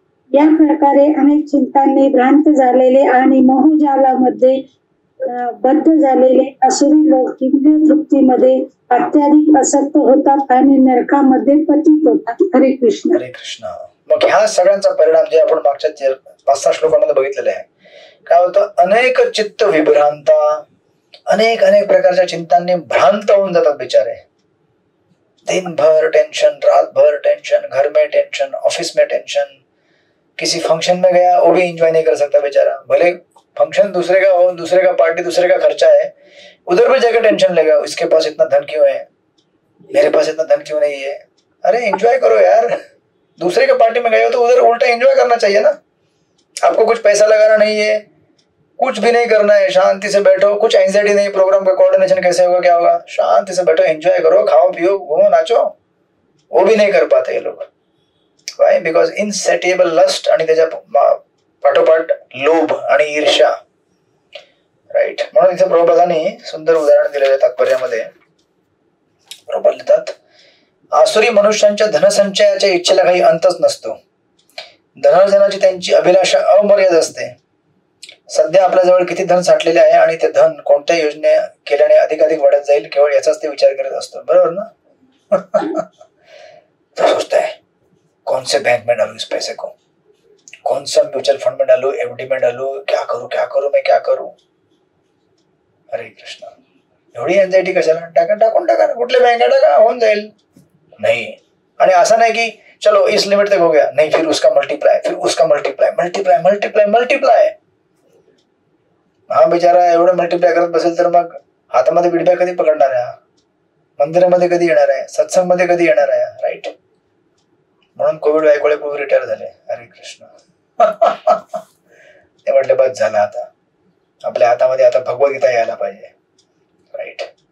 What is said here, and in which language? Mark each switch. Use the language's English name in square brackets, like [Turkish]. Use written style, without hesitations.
[Marathi] या प्रकारे अनेक चिंतांनी भ्रांत झालेले आणि मोहजालामध्ये बद्ध झालेले असुरी लोक इंद्रिय तृप्तीमध्ये अत्याधिक आसक्त होतात आणि नरकामध्ये पतित होतात. हरे कृष्ण. हरे कृष्ण. मग ह्या सगळ्यांचा परिणाम जे आपण मागच्या 5-6 श्लोकांमध्ये बघितलेले आहे, काय होतं, अनेक चित्त विभ्रांता, अनेक प्रकारच्या चिंतांनी भ्रांत होऊन जातात बिचारे. [Hindi] दिन भर टेंशन, रात भर टेंशन, घर में टेंशन, ऑफिस में टेंशन, किसी फंक्शन में गया वो भी एंजॉय नहीं कर सकता बेचारा. भले फंक्शन दूसरे का हो, दूसरे का पार्टी, दूसरे का खर्चा है, उधर भी जाकर टेंशन लेगा, इसके पास इतना धन क्यों है, मेरे पास इतना धन क्यों नहीं है. अरे एंजॉय करो यार, दूसरे के पार्टी में गए हो तो उधर उल्टा एंजॉय करना चाहिए ना. आपको कुछ पैसा लगाना नहीं है, कुछ भी नहीं करना है, शांति से बैठो, कुछ एंजाइटी नहीं, प्रोग्राम का कोऑर्डिनेशन कैसे होगा, क्या होगा, शांति से बैठो, एंजॉय करो, खाओ पियो, घूमो नाचो. वो भी नहीं कर पाते ये लोग. [English] Why? Because insatiable lust [Marathi] आणि त्याच्या पाठोपाठ लोभ आणि ईर्ष्या, राईट. म्हणून इथे प्रभुपादांनी सुंदर उदाहरण दिलेले तात्पर्यामध्ये. प्रभुपाद लिहितात, आसुरी मनुष्यांच्या धनसंचयाच्या इच्छेला काही अंतच नसतो. धनार्जनाची त्यांची अभिलाषा अमर्याद असते. सध्या आपल्याजवळ किती धन साठलेले आहे आणि ते धन कोणत्या योजने केल्याने अधिकाधिक वाढत जाईल, केवळ याचाच ते विचार करत असतो. बरोबर ना. [Hindi] तो सोचता है कौन से बैंक में डालू इस पैसे को, कौन सा म्यूचुअल फंड में डालू, एफडी में डालू, क्या करूं मैं क्या करूं. [Marathi] हरे कृष्ण. एवढी एन्झायटी कशाला, टाकून टाका ना, कुठल्या बँका टाका, होऊन जाईल. [Hindi] नहीं. [Marathi] आणि असं नाही की [Hindi] चलो इस लिमिट तक हो गया, नहीं, फिर उसका मल्टीप्लाई, फिर उसका मल्टीप्लाई मल्टीप्लाई मल्टीप्लाई मल्टीप्लाई. [Marathi] हा बिचारा एवढं मल्टीप्लाय करत बसेल तर मग हातामध्ये बिडब्या कधी पकडणार आहे, मंदिरामध्ये कधी येणार आहे, सत्संगमध्ये कधी येणार आहे, राईट. म्हणून कोविड वायकोळे पूर्वी रिटायर झाले. हरे कृष्ण. ते म्हटले बस झालं, आता आपल्या हातामध्ये आता भगवद्गीता यायला पाहिजे, राईट.